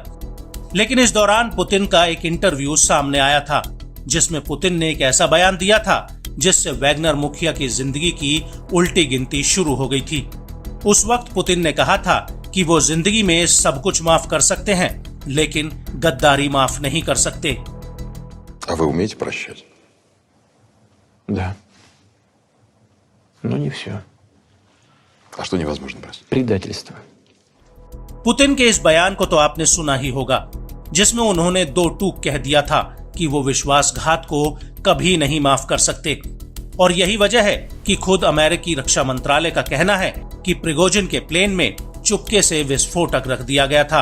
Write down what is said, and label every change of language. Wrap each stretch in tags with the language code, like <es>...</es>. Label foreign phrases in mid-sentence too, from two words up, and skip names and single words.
<hi>लेकिन इस दौरान पुतिन का एक इंटरव्यू सामने आया था जिसमें पुतिन ने एक ऐसा बयान दिया था जिससे वैगनर मुखिया की जिंदगी की उल्टी गिनती शुरू हो गई थी। उस वक्त पुतिन ने कहा था कि वो जिंदगी में सब कुछ माफ कर सकते हैं, लेकिन गद्दारी माफ नहीं कर सकते।</hi> <ru>А вы умеете прощать? да. Но не все. А что невозможно простить? Предательство.</ru> <hi>पुतिन के इस बयान को तो आपने सुना ही होगा, जिसमें उन्होंने दो टूक कह दिया था कि वो विश्वासघात को कभी नहीं माफ कर सकते। और यही वजह है कि खुद अमेरिकी रक्षा मंत्रालय का कहना है कि प्रिगोजिन के प्लेन में चुपके से विस्फोटक रख दिया गया था।</hi>